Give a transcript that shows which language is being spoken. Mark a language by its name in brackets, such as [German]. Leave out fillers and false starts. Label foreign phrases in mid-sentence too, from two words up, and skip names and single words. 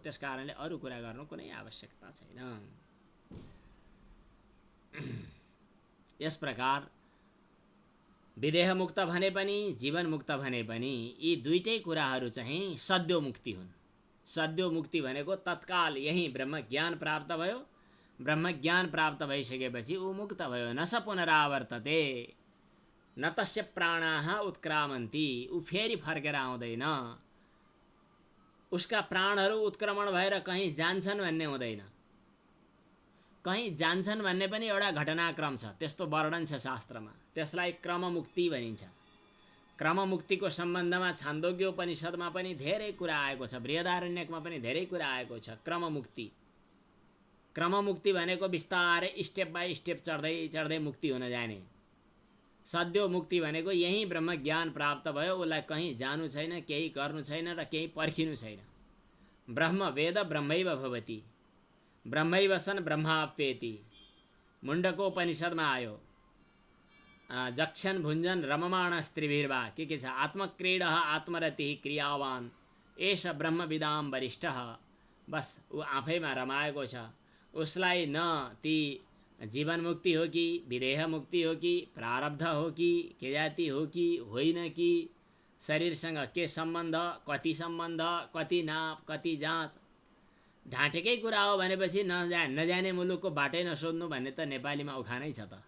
[Nepali] त्यसकारणले अरू कुरा गर्नु कुनै आवश्यकता छैन। यस प्रकार विदेह मुक्त भने पनि जीवन मुक्त भने पनि यी दुईटै कुराहरू चाहिँ सद्यो मुक्ति हुन्। सद्यो मुक्ति भनेको तत्काल यही ब्रह्मज्ञान प्राप्त भयो, ब्रह्मज्ञान प्राप्त भइसकेपछि ऊ मुक्त भयो। [Sanskrit] न स पुनरावर्तते न तस्य प्राणाः उत्क्रामन्ति, [Nepali] ऊ फेरि फर्केर आउँदैन। उसका प्राणहरू उत्क्रमण भएर कहीँ जान्छन् भन्ने हुँदैन। कहीँ जान्छन् भन्ने पनि एउटा घटनाक्रम छ, त्यस्तो वर्णन छ शास्त्रमा। त्यसलाई क्रममुक्ति भनिन्छ। क्रममुक्तिको सम्बन्धमा छान्दोग्योपनिषदमा पनि धेरै कुरा आएको छ, बृहदारण्यकमा पनि धेरै कुरा आएको छ। क्रममुक्ति, क्रममुक्ति भनेको बिस्तारै [English] step by step [Nepali] चढ्दै चढ्दै मुक्ति हुन जाने। सद्यो मुक्ति भनेको यही ब्रह्मज्ञान प्राप्त भयो, उसलाई कहीँ जानु छैन, केही गर्नु छैन र केही पर्खिनु छैन। [Sanskrit] ब्रह्म वेद ब्रह्मैव भवति, ब्रह्मैव सन् ब्रह्माप्येति। [Nepali] मुण्डकोपनिषदमा आयो, [Sanskrit] जक्षन् भुञ्जन रममाण स्त्रीभिर्वा [Nepali] के छ, [Sanskrit] आत्मक्रीडः आत्मरतिः क्रियावान एष ब्रह्मविदाम वरिष्ठः। [Nepali] बस ऊ आफैमा रमाएको छ। उसलाई न ती जीवन मुक्ति हो कि विदेह मुक्ति हो कि प्रारब्ध हो कि के जाति हो कि होइन कि शरीरसँग के सम्बन्ध, कति नाप कति जाँच, ढाँटेकै कुरा हो भनेपछि नजाने मुलुकको बाटै नसोध्नु भन्ने त नेपालीमा उखानै छ त।